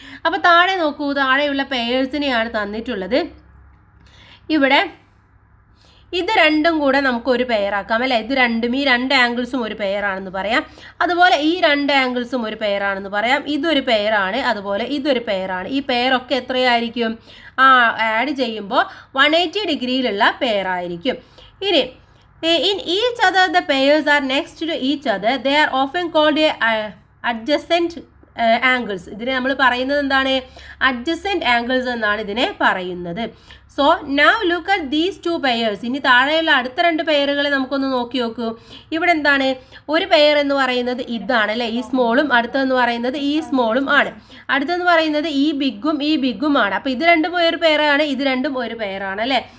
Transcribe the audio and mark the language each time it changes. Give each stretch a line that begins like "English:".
Malayalam: അപ്പോൾ താഴെ നോക്കൂ, താഴെയുള്ള പെയേഴ്സിനെയാണ് തന്നിട്ടുള്ളത്. ഇവിടെ ഇത് രണ്ടും കൂടെ നമുക്ക് ഒരു പെയറാക്കാം അല്ലേ? ഇത് രണ്ടും, ഈ 2 ആംഗിൾസും ഒരു പെയറാണെന്ന് പറയാം. അതുപോലെ ഈ 2 ആംഗിൾസും ഒരു പെയറാണെന്ന് പറയാം. ഇതൊരു പെയറാണ്, അതുപോലെ ഇതൊരു പെയറാണ്. ഈ പെയറൊക്കെ എത്രയായിരിക്കും? ആഡ് ചെയ്യുമ്പോൾ 180 ഡിഗ്രിയിലുള്ള പെയറായിരിക്കും.
English: ഇനി in each other the pairs are next to each other. They are often called adjacent angles.
Malayalam: ഇതിനെ നമ്മൾ പറയുന്നത് എന്താണ്? അഡ്ജസെൻറ്റ് ആംഗിൾസ് എന്നാണ് ഇതിനെ പറയുന്നത്.
English: So now look at these 2 pairs.
Malayalam: ഇനി താഴെയുള്ള അടുത്ത 2 പെയറുകളെ നമുക്കൊന്ന് നോക്കി നോക്കൂ. ഇവിടെ എന്താണ്? ഒരു പെയർ എന്ന് പറയുന്നത് ഇതാണ് അല്ലേ, ഈ സ്മോളും. അടുത്തതെന്ന് പറയുന്നത് ഈ സ്മോളും ആണ്. അടുത്തെന്ന് പറയുന്നത് ഈ ബിഗും ആണ്. അപ്പോൾ ഇത് രണ്ടും ഒരു പെയറാണ്, ഇത് രണ്ടും ഒരു പെയറാണ് അല്ലേ.